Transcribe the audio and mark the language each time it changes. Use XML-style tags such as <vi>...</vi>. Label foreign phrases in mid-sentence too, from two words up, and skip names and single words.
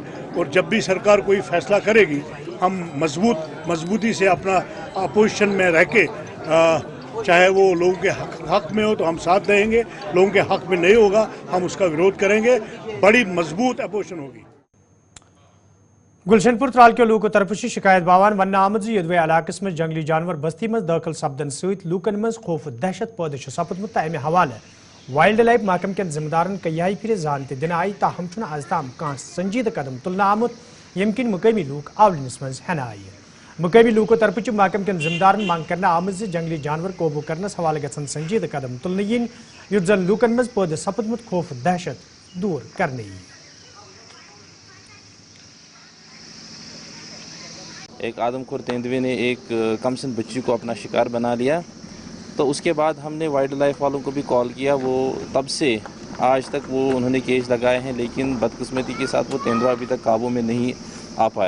<hi>और जब भी सरकार कोई फैसला करेगी हम मजबूती से अपना अपोजिशन में रह के, चाहे वो लोगों के हक में हो तो हम साथ देंगे, लोगों के हक में नहीं होगा हम उसका विरोध करेंगे। बड़ी मजबूत अपोजिशन होगी।</hi> <ks>गुलशनपुर त्राल के लोगों तरफ शिकायत बावान वन आमद यदवे इलाकस में जंगली जानवर बस्ती में दाखिल सपदन सत लूकन मज खौफ दहशत पैदा सपदमुत अमे हवाले</ks> <en>wild life</en> <ks>महकम के जिम्मेदारन कई फिर जान दिन आई, ताहम आज ताम कह संजीद कदम तुलना आमुत यम किन मुकामी लूक आवलनस मज हन आई। मुकामी लूकों तरफ महकम के जिम्मेदारन मांग करना आमद जंगली जानवर काबू करनस हवाले गसन संजीद कदम तुलने इन युद्ध जन लूकन मज पैदा सपदमुत खौफ दहशत दूर करने।</ks> <hi>एक आदमखोर तेंदुए ने एक कमसिन बच्ची को अपना शिकार बना लिया, तो उसके बाद हमने वाइल्ड लाइफ वालों को भी कॉल किया। वो तब से आज तक वो उन्होंने केस लगाए हैं, लेकिन बदकिस्मती के साथ वो तेंदुआ अभी तक काबू में नहीं आ पाया।</hi>